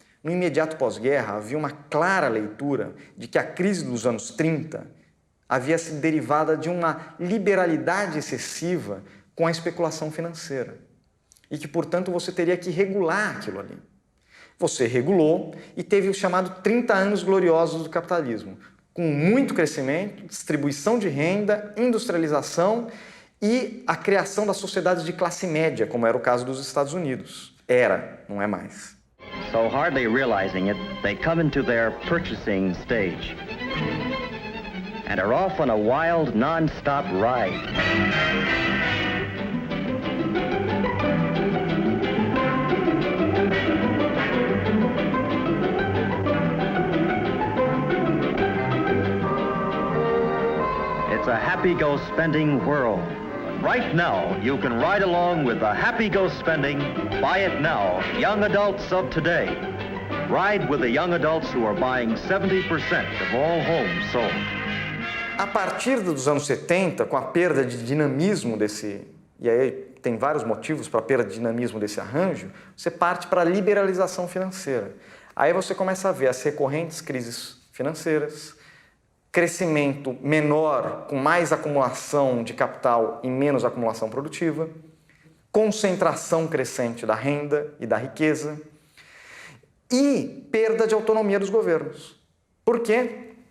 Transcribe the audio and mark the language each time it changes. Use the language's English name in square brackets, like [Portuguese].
[Portuguese] No imediato pós-guerra, havia uma clara leitura de que a crise dos anos 30 havia sido derivada de uma liberalidade excessiva com a especulação financeira e que, portanto, você teria que regular aquilo ali. Você regulou e teve o chamado 30 anos gloriosos do capitalismo, com muito crescimento, distribuição de renda, industrialização e a criação das sociedades de classe média, como era o caso dos Estados Unidos. Era, não é mais. [English] So hardly realizing it, they come into their purchasing stage and are off on a wild, non-stop ride. It's a happy-go-spending world. Right now, you can ride along with the happy-go-spending, buy it now, young adults of today. Ride with the young adults who are buying 70% of all homes sold. [Portuguese] A partir dos anos 70, com a perda de dinamismo e aí tem vários motivos para a perda de dinamismo desse arranjo, você parte para a liberalização financeira. Aí você começa a ver as recorrentes crises financeiras, crescimento menor, com mais acumulação de capital e menos acumulação produtiva, concentração crescente da renda e da riqueza e perda de autonomia dos governos. Por quê?